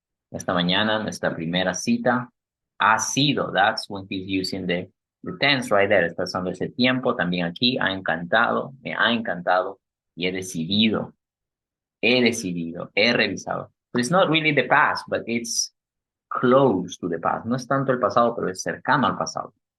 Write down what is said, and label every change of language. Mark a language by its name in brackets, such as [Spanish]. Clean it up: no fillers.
[Spanish] Esta mañana, nuestra primera cita ha sido, [English] that's when he's using the tense right there, [Spanish] está usando ese tiempo, también aquí, ha encantado, me ha encantado, y he decidido, he revisado. [English] So it's not really the past, but it's close to the past. [Spanish] No es tanto el pasado, pero es cercano al pasado.